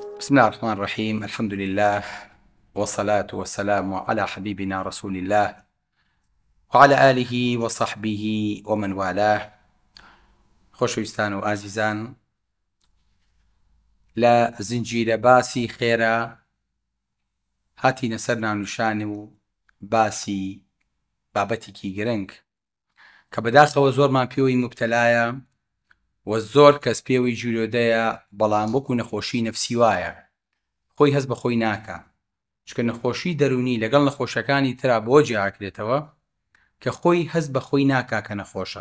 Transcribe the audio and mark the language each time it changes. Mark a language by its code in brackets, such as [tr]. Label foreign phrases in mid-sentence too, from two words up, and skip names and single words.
[ar] بسم الله الرحمن الرحيم. الحمد لله والصلاة والسلام على حبيبنا رسول الله وعلى آله وصحبه ومن والاه. [ckb] خۆشەویستان و ئازیزان، لە زنجیرە باسی خێرا هاتینە سەر ناونیشان و باسی بابەتێکی گرنگ کە بەداخەوە زۆرمان پێوەی مبتەلایە و زۆر کەس پێوەی ژوورۆدەیە، بەڵام وەکو نەخۆشی نەفسی وایە، خۆی هەست بە خۆی ناکە، چکە نەخۆشی دەرونی لەگەڵ نەخۆشەکانی ترا بۆ جیاکرێتەوە کە خۆی هەست بە خۆی ناکا کە نەخۆشە.